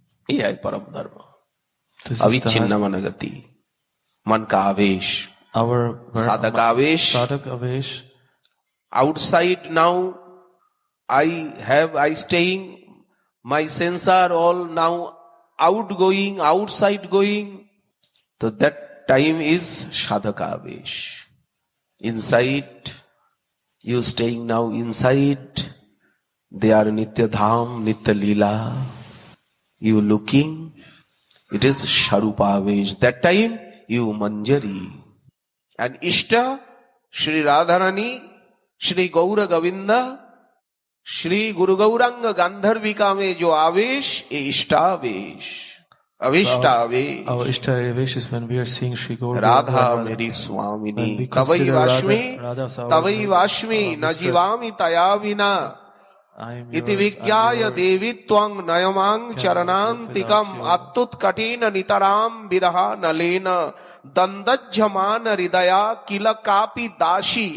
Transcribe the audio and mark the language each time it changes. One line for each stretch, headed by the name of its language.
Hindi: यह है परम धर्म, अविच्छिन्न मनोगति, मन का आवेश, साधक आवेश।
English: Outside now I staying, my senses are all now outgoing, outside going. So that time is sadhaka avesh. Inside, you staying now inside, they are nitya dham, nitya lila. You looking, it is sharupa avesh. That time, you manjari. And Ishta, Shri Radharani, Shri Gaura Govinda,
Hindi: Shri गुरु गौरांग गांधर्विका में जो आवेश, ये इष्टावेश, अविष्टावेश।
English: Our Ishtavesh is when we are seeing Shri Gaura.
Sanskrit: Radha मेरी स्वामिनी, कवई वाश्मी, तवई वाश्मी, न जीवामि तया विना, इति विज्ञाय देवी त्वं नयमांग चरणांतिकम अत्युत्कटेन नितराम विरहा नलेन दंदज्जमान हृदया किल कापि दासी।